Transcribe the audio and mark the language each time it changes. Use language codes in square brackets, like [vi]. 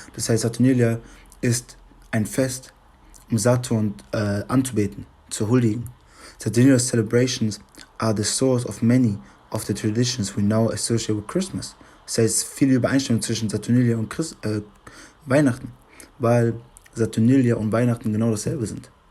[de] Das heißt, Saturnalia ist ein Fest, um Saturn anzubeten, zu huldigen. [en] Saturnalia celebrations are the source of many of the traditions we now associate with Christmas. [de] Das heißt, viele Übereinstimmung zwischen Saturnalia und Weihnachten, weil Saturnalia und Weihnachten genau dasselbe sind.